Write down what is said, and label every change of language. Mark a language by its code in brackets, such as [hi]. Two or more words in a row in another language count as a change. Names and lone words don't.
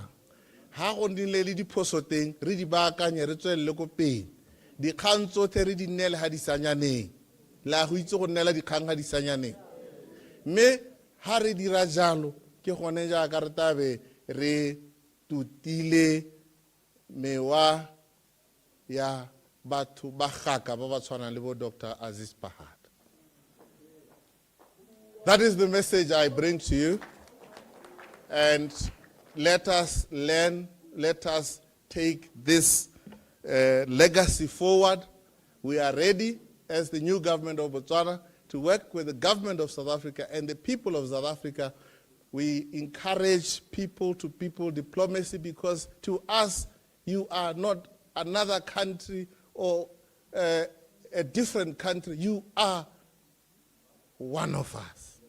[tn] ha go ndile le diphoso teng re di baakanye re tswelle go pele dikgang tsotlhe re di nnele ha di sanyaneng la go itse go nnela dikgang ha di sanyaneng mme ha re dira jalo ke gone jaaka re tabe re tutile mewa ya batho ba gaka ba ba tshwanang le bo Dr. Aziz Pahad. [en] That is the message I bring to you, and let us learn, let us take this legacy forward. We are ready as the new government of Botswana to work with the government of South Africa and the people of South Africa. We encourage people-to-people diplomacy because to us, you are not another country or a different country. You are one of us.